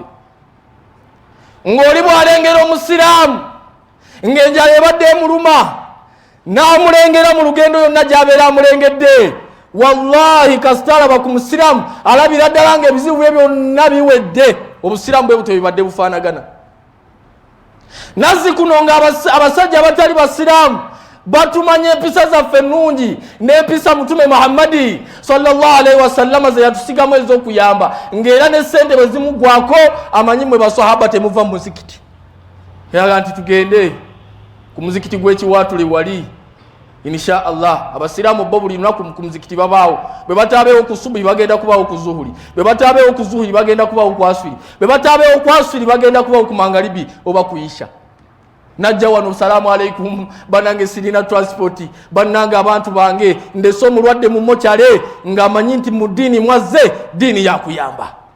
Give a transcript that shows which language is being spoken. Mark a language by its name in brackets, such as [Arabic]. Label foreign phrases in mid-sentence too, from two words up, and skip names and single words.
[Ganda] Ng'oli bw'alengera omusiraamu ng'enjala ebadde emuluma, n'amulengera mu lugendo yonna gy'abeera amulengedde, wallahi kasita alaba ku musiraamu alabira ddala ng'ebizibu bye byonna biwedde. Obusiraamu bwe butyo bibadde bufaanagana. Nazzi kuno nga abasajja abatali basiraamu batumanye empisa zaffe ennungi n'empisa mutume Muhammadi [Arabic] صلى الله عليه وسلم [Ganda] ze yatusigamu ez'okuyamba ng'era ne ssente bwe zimugwako amanyi mwe basahaba temuva mu muzikiti yaga nti tugende ku muzikiti gw'ekiwaatule wali [Arabic] إن شاء الله [Ganda] abasiramu bo buli lunaku ku muzikiti babaawo bwe bataabeewo ku subuhi bagenda kubaawo ku zuhuri bwe bataabeewo ku zuhuri bagenda kubaawo ku aswiri bwe bataabeewo ku aswiri bagenda kubaawo ku mangalibi oba ku isha najja wano [Arabic] سلام عليكم [Ganda] banange sirina transport banange abantu bange ndese omulwadde mu mochale ng'amanyi nti mu ddiini mwazze ddiini yakuyamba